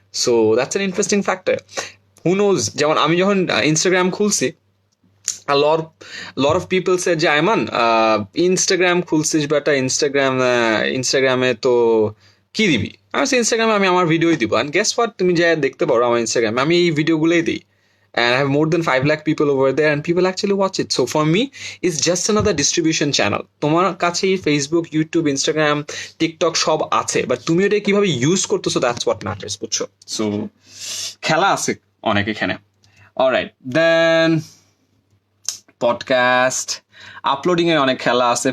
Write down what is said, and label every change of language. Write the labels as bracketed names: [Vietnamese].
[English] So that's an interesting factor. Who knows, [Bangla] যেমন আমি যখন ইনস্টাগ্রাম খুলছি, [English] a lot of people said [Bangla] যে আইমান ইনস্টাগ্রাম খুলছিস বেটা, ইনস্টাগ্রামে তো কি দিবি? আমি ইনস্টাগ্রামে আমি আমার ভিডিওই দিব. [English] and guess what, [Bangla] তুমি যা দেখতে পারো আমার ইনস্টাগ্রামে আমি এই ভিডিওগুলোই দিই. [English] And I have more than 5 lakh people over there and people actually watch it. So for me, it's just another distribution channel. [Bangla] তোমার কাছে ফেসবুক, ইউটিউব, ইনস্টাগ্রাম, টিকটক সব আছে, বাট তুমি ওটা কিভাবে ইউজ করতেছো, [English] that's what matters, [Bangla] বুঝছো? So খেলা আছে অনেক এখানে. অলরাইট, দেন পডকাস্ট আপলোডিং এর অনেক খেলা আছে.